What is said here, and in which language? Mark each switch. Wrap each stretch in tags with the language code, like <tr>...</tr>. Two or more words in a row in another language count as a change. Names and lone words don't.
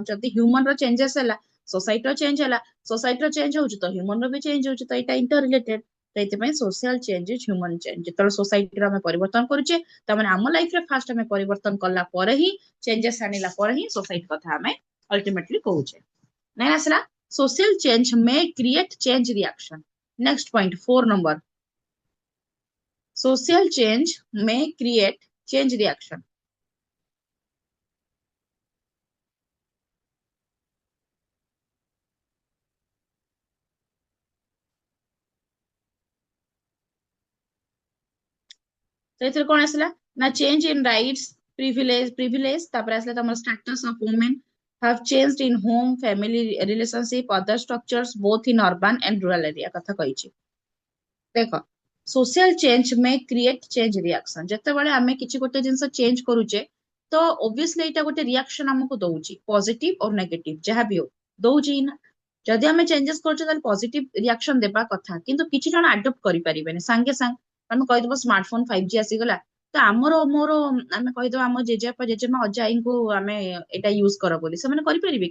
<or>ଯଦି ହ୍ୟୁମାନ ର ଚେଞ୍ଜେସ୍ ହେଲା, सोसाइटीର ଚେଞ୍ଜ ହେଲା, सोसाइटीର ଚେଞ୍ଜ ହଉଛି ତ ହ୍ୟୁମାନ ର ବି ଚେଞ୍ଜ ହଉଛି, ତ ଏଇଟା ଇଣ୍ଟର ରିଲେଟେଡ।</or> <en>ସେଇଥିପାଇଁ social change is human change.</en> <or>ଯେତେବେଳେ सोसाइटीର ଆମେ ପରିବର୍ତ୍ତନ କରୁଛେ, ତାମାନେ ଆମ ଲାଇଫରେ ଫାଷ୍ଟ ଆମେ ପରିବର୍ତ୍ତନ କଲା ପରେ ହିଁ, ଚେଞ୍ଜେସ୍ ଆଣିଲା ପରେ ହିଁ सोसाइटी କଥା ଆମେ ଅଲ୍ଟିମେଟଲି କହୁଛେ। ନାଇଁ ଆସିଲା</or> <en>social change may create change reaction. Next point 4 number, social change may create change reaction. तो</en> <or>ଏଥିରେ କଣ ଆସିଲା ନା</or> <en>change in rights, privilege</en> <or>ତାପରେ ଆସିଲା ତମର</or> <en>status of women have changed in home, family relationship, other structures both in urban and rural area</en> <or>କଥା କହିଛି।</or> <en>ଦେଖ social change may create change reaction,</en> <or>ଯେତେବେଳେ ଆମେ କିଛି ଗୋଟେ ଜିନିଷ ଚେଞ୍ଜ କରୁଛେ ତ obviously ଏଇଟା ଗୋଟେ ରିଆକ୍ସନ ଆମକୁ ଦଉଛି, ପଜିଟିଭ और ନେଗେଟିଭ ଯାହା ବି ହଉ ଦଉଛି ହିଁ ନା। ଯଦି ଆମେ ଚେଞ୍ଜେସ୍ କରୁଛେ ତାହେଲେ ପଜିଟିଭ ରିଆକ୍ସନ ଦେବା କଥା, କିନ୍ତୁ କିଛି ଜଣ ଆଡପ୍ଟ କରିପାରିବେନି ସାଙ୍ଗେ ସାଙ୍ଗେ। ଆମେ କହିଦବ ସ୍ମାର୍ଟଫୋନ 5G ଆସିଗଲା ତ ଆମର ମୋର ଆମେ କହିଦବା ଆମ ଜେଜେବାପା ଜେଜେମା ଅଜା ଆଈଙ୍କୁ ଆମେ ଏଇଟା ୟୁଜ କର ବୋଲି, ସେମାନେ କରିପାରିବେ କି?</or>